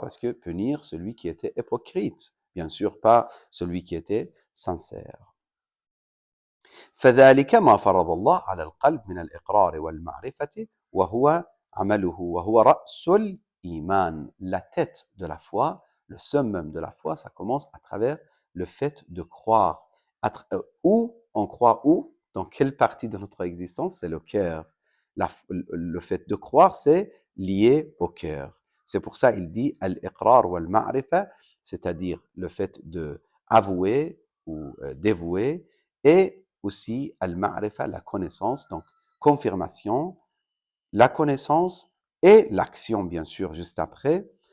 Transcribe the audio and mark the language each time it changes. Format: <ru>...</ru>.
<fr>Parce que punir celui qui était hypocrite, bien sûr pas celui qui était sincère.</fr> <ar>فذلك ما فرض الله على القلب من الإقرار والمعرفة وهو عمله وهو رأس الإيمان.</ar> <fr>La tête de la foi, le summum de la foi, ça commence à travers le fait de croire. Où on croit où? Dans quelle partie de notre existence? C'est le cœur. Le fait de croire, c'est lié au cœur. C'est pour ça il dit</fr> <ar>al-iqrar wal-ma'rifa,</ar> <fr>c'est-à-dire le fait de avouer ou dévouer, et aussi al-ma'rifa, la connaissance, donc confirmation, la connaissance et l'action, bien sûr, juste après.</fr>